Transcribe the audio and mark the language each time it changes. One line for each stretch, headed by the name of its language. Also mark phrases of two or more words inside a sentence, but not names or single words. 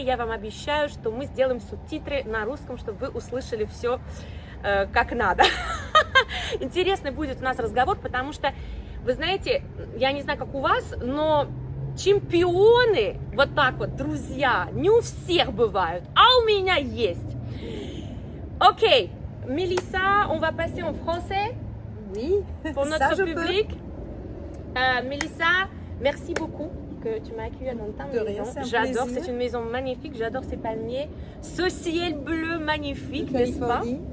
Russian: Я вам обещаю, что мы сделаем субтитры на русском, чтобы вы услышали все как надо. Интересный будет у нас разговор, потому что, вы знаете, я не знаю, как у вас, но чемпионы, вот так вот, друзья, не у всех бывают, а у меня есть. Окей,
French: Mélissa, on va passer en français. Oui, Pour ça, notre je public. Mélissa, merci beaucoup que tu m'as accueillie dans ta De rien, maison. c'est un J'adore, plaisir. c'est une maison magnifique, j'adore ces palmiers, ce ciel bleu magnifique, De n'est-ce pas? Californie.